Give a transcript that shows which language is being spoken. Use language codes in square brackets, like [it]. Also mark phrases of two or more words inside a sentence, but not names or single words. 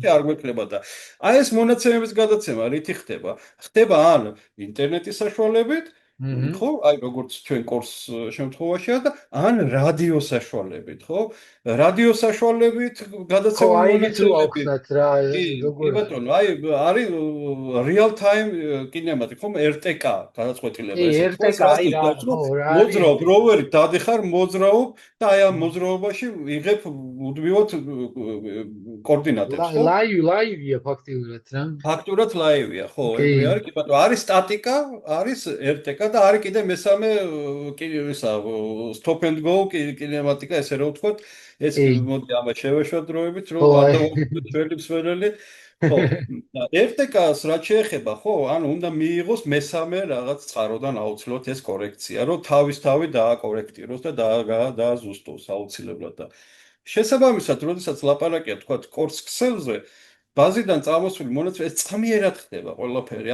[ka] სივრცე არ გვექნება და აი ეს მონაცემების გადაცემა რითი ხდება? ხდება ან ინტერნეტის საშუალებით, აჰა. ხო, აი როგორც ჩვენ კორს შემთხვევაშია და ან რადიო საშუალებით, ხო? რადიო საშუალებით ხო, გადაცემული აი იცით რო მონაცემები ავხსნათ რა, კი, კი როგორ ბატონო, აი არის [en] real time [ka] კინემატი, ხომ RTK კი, გადაწყვეტილება ესეთი. ხო, ეს RTK, აი რასთვის რა, გვაქვს, რომ ხო, რა არის მოძრაობ, RTK? როვერით დადიხარ, მოძრაობ და აი ამ მოძრაობაში იღებ უდმივად კოორდინატებს, ხო? ლაივია ფაქტიურად რა. ფაქტურად ლაივია, ხო, კი, ეგრე არის, კი ბატონო, არის სტატიკა, არის RTK და არის კიდე მესამე ისა [en] stop and go [ka] კინემატიკა, ესე რომ ვთქვათ, ეს კი. მოდი ამას შევეშვათ დროებით, ხო, რომ არ აი. დავუშვათ ჩვენი მსმენელი. ხო, RTK-ს რაც შეეხება, ხო, ანუ უნდა მიიღოს მესამე რაღაც წყაროდან აუცილებლად ეს კორექცია, რომ თავისთავად დააკორექტიროს და დააზუსტოს აუცილებლად და შესაბამისად, როდესაც ლაპარაკია თქვა კორს ქსელზე, ბაზიდან წამოსული მონაცემები ეს წამიერად ხდება ყველაფერი.